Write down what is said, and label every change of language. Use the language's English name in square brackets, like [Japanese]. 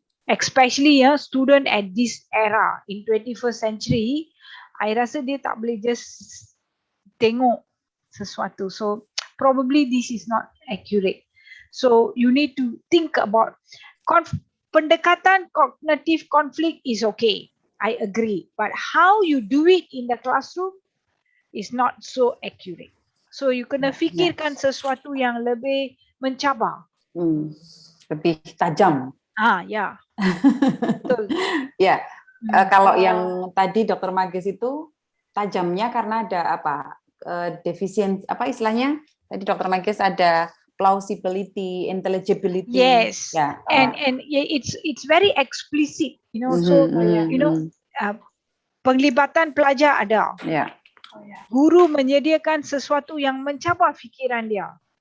[English] Especially student at this era in 21st century, I [Malay] rasa dia tak boleh [English] just [Malay] tengok sesuatu. [English] So probably this is not accurate. So you need to think about pendekatan cognitive conflict is okay. I agree. But how you do it in the classroom is not so accurate. [Malay] So you kena fikirkan sesuatu yang lebih mencabar. Lebih tajam. Ya. Betul. [Indonesian] Ya. Kalau yang tadi Dr. Mages itu tajamnya karena ada apa? Defisiensi, apa istilahnya? Tadi Dr. Mages ada plausibility, intelligibility. [English] Yes. Yeah. And it's very explicit, So [Malay] penglibatan pelajar ada. [English] Yeah. [Malay] Guru menyediakan sesuatu yang mencabar fikiran dia.